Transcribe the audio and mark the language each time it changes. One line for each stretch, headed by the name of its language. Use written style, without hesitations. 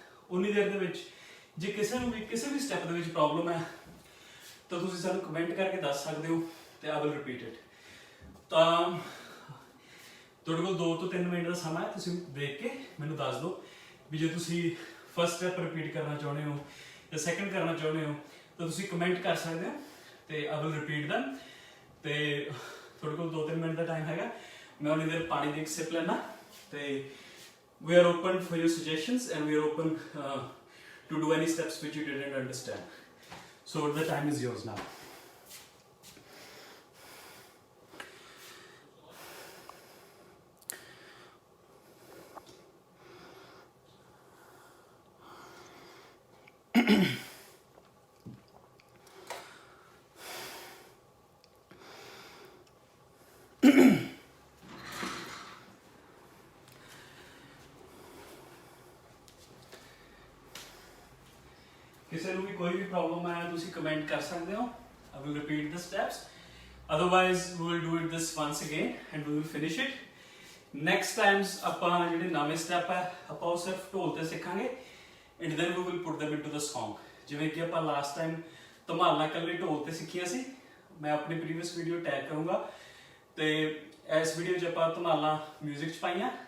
Punjabi: ਉਨੀ ਦੇਰ ਦੇ ਵਿੱਚ ਜੇ ਕਿਸੇ ਨੂੰ ਵੀ ਕਿਸੇ ਵੀ ਸਟੈਪ ਦੇ ਵਿੱਚ ਪ੍ਰੋਬਲਮ ਹੈ ਤਾਂ ਤੁਸੀਂ ਸਾਨੂੰ ਕਮੈਂਟ ਕਰਕੇ ਦੱਸ ਸਕਦੇ ਹੋ ਤੇ I will repeat it. ਤਾਂ ਤੁਹਾਡੇ ਕੋਲ 2 ਤੋਂ 3 ਮਿੰਟ ਦਾ ਸਮਾਂ ਹੈ, ਤੁਸੀਂ ਦੇਖ ਕੇ ਮੈਨੂੰ ਦੱਸ ਦਿਓ ਵੀ ਜੇ ਤੁਸੀਂ ਫਸਟ ਸਟੈਪ ਰਿਪੀਟ ਕਰਨਾ ਚਾਹੁੰਦੇ ਹੋ ਜਾਂ ਸੈਕੰਡ ਕਰਨਾ ਚਾਹੁੰਦੇ ਹੋ ਤਾਂ ਤੁਸੀਂ ਕਮੈਂਟ ਕਰ ਸਕਦੇ ਹੋ ਤੇ I will repeat them। ਤੇ ਤੁਹਾਡੇ ਕੋਲ 2-3 ਮਿੰਟ ਦਾ ਟਾਈਮ ਹੈਗਾ, ਮੈਂ ਉਨੀ ਦੇਰ ਪਾਣੀ ਦੀ ਇੱਕ ਸਿਪ ਲੈਣਾ ਤੇ we are open for your suggestions and we are open to do any steps which you didn't understand.
English: So the time is yours now.
Punjabi: ਕਿਸੇ ਨੂੰ ਵੀ ਕੋਈ ਵੀ ਪ੍ਰੋਬਲਮ ਆਇਆ ਤੁਸੀਂ ਕਮੈਂਟ ਕਰ ਸਕਦੇ ਹੋ।
English: I will repeat the steps, otherwise we will do it this once again and we will finish it.
Punjabi: Next times ਆਪਾਂ ਜਿਹੜੇ ਨਵੇਂ ਸਟੈਪ ਹੈ ਆਪਾਂ ਉਹ ਸਿਰਫ ਢੋਲ ਤੇ ਸਿੱਖਾਂਗੇ and then we will put them into the song। ਜਿਵੇਂ ਕਿ ਆਪਾਂ ਲਾਸਟ ਟਾਈਮ ਧਮਾਲਾਂ ਇਕੱਲੇ ਢੋਲ ਤੇ ਸਿੱਖੀਆਂ ਸੀ, ਮੈਂ ਆਪਣੀ ਪ੍ਰੀਵੀਅਸ ਵੀਡੀਓ ਟੈਗ ਕਰੂੰਗਾ ਤੇ ਇਸ ਵੀਡੀਓ 'ਚ ਆਪਾਂ ਧਮਾਲਾਂ ਮਿਊਜ਼ਿਕ 'ਚ ਪਾਈਆਂ।